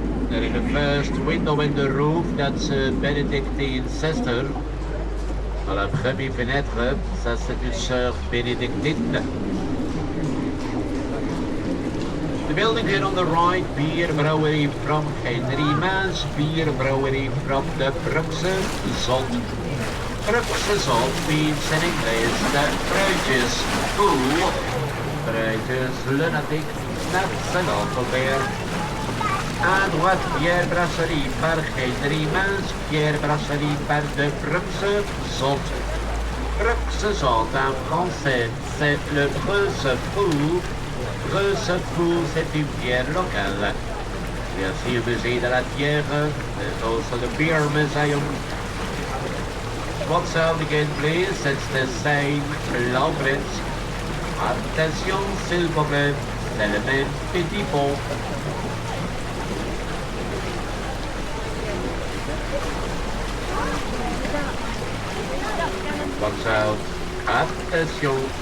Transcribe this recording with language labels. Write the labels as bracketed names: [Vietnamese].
[English] There is the first window in the roof, that's a Benedictine sister. [French] Dans la première fenêtre, ça c'est une sœur bénédictine. [English] The building here on the right, beer brewery from Henry Maas, beer brewery from the Bruges Zot. Bruges Zot means in English that Bruges fool, Bruges lunatic, that's a local beer. [French] À droite, bière brasserie par Henry Maas, bière brasserie par de Bruges Zot. Bruges Zot en français, c'est le Bruges Fou. Bruges Fou, c'est une bière locale. Il y a aussi un musée de la bière, [English] there's also the beer museum. Watch out again please, it's the same low bridge. [French] Attention s'il vous plaît, c'est le même petit pont. [English] Watch out. Attention.